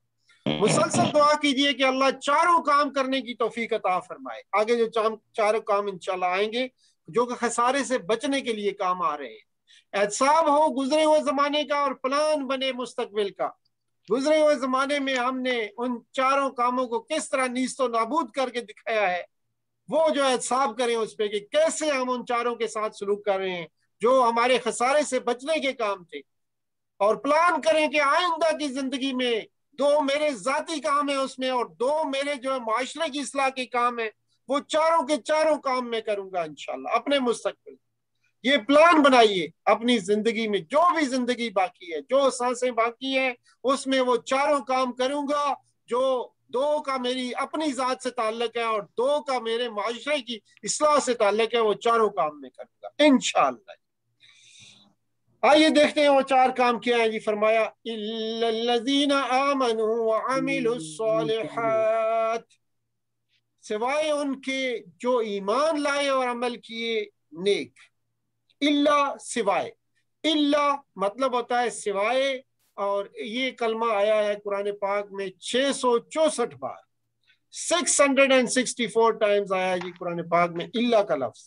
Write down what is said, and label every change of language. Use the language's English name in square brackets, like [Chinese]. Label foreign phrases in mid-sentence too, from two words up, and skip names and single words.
[Urdu] مسلسل دعا کیجئے کہ اللہ چاروں کام کرنے کی توفیق عطا فرمائے. آگے جو چاروں کام انشاءاللہ آئیں گے جو کہ خسارے سے بچنے کے لیے کام آ رہے ہیں. احتساب ہو گزرے ہوئے زمانے کا اور پلان بنے مستقبل کا. گزرے ہوئے زمانے میں ہم نے ان چاروں کاموں کو کس طرح نیست و نابود کر کے دکھایا ہے, وہ جو احتساب کریں اس پہ کہ کیسے ہم ان چاروں کے ساتھ سلوک کر رہے ہیں جو ہمارے خسارے سے بچنے کے کام تھے. اور پلان کریں کہ آئندہ کی زندگی میں 2 میرے ذاتی کام ہیں اس میں اور 2 میرے جو ہے معاشرے کی اصلاح کے کام ہیں, وہ چاروں کے چاروں کام میں کروں گا انشاءاللہ اپنے مستقبل. یہ پلان بنائیے اپنی زندگی میں, جو بھی زندگی باقی ہے, جو سانسیں باقی ہیں اس میں وہ چاروں کام کروں گا. جو 2 کا میری اپنی ذات سے تعلق ہے اور 2 کا میرے معاشرے کی اصلاح سے تعلق ہے, وہ چاروں کام میں کروں گا انشاءاللہ. آئیے دیکھتے ہیں وہ 4 کام کیا ہیں جی. [Arabic] فرمایا اِلَّا الَّذِينَ آمَنُوا وَعَمِلُوا الصَّالِحَاتِ, [Urdu] سوائے ان کے جو ایمان لائے اور عمل کیے نیک. اللہ سوائے, اللہ مطلب ہوتا ہے سوائے, اور یہ کلمہ آیا ہے قرآن پاک میں 664 بار, 664 ٹائمز آیا ہے جی قرآن پاک میں اللہ کا لفظ.